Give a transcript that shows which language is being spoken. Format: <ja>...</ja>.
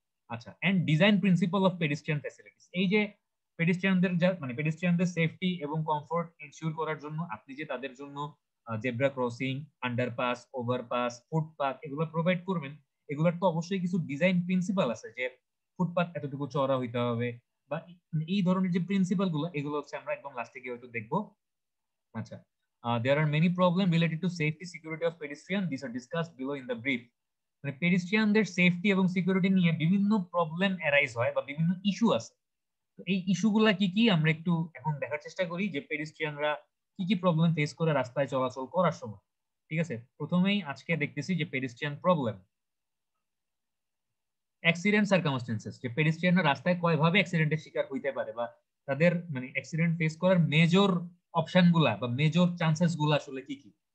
<bn>আচ্ছা,</bn> <en>and design principle of pedestrian facilities,</en> <bn>এই যে পেডিস্ট্রিয়ানদের মানে পেডিস্ট্রিয়ানদের সেফটি এবং কমফোর্ট এনশিওর করার জন্য আপনি যে তাদের জন্য zebra crossing, underpass, overpass, footpath এগুলো প্রোভাইড করবেন, এগুলোর তো অবশ্যই কিছু ডিজাইন প্রিন্সিপাল আছে, যে ফুটপাথ এতটুকু চওড়া হইতে হবে বা এই ধরনের যে প্রিন্সিপাল গুলো, এগুলো হচ্ছে আমরা একদম লাস্টে গিয়ে হয়তো দেখবো। আচ্ছা,</bn> <en>there are many problems related to safety security of pedestrian, these are discussed below in the brief।</en> <bn>মানে পেডিস্ট্রিয়ানদের সেফটি এবং সিকিউরিটি নিয়ে বিভিন্ন প্রবলেম অ্যারাইজ হয় বা বিভিন্ন ইস্যু আছে। তো এই ইস্যুগুলা কি কি আমরা একটু এখন দেখার চেষ্টা করি, যে পেডিস্ট্রিয়ানরা কি কি প্রবলেম ফেস করে রাস্তায় চলাচল করার সময়। ঠিক আছে, প্রথমেই আজকে দেখতেছি যে পেডিস্ট্রিয়ান প্রবলেম, অ্যাক্সিডেন্ট সার্কামস্টেন্সেস, যে পেডিস্ট্রিয়ানরা রাস্তায় কয়ভাবে অ্যাক্সিডেন্টের শিকার হইতে পারে বা তাদের মানে অ্যাক্সিডেন্ট ফেস করার মেজর অপশন গুলা বা মেজর চান্সেস গুলা আসলে কি কি।</bn>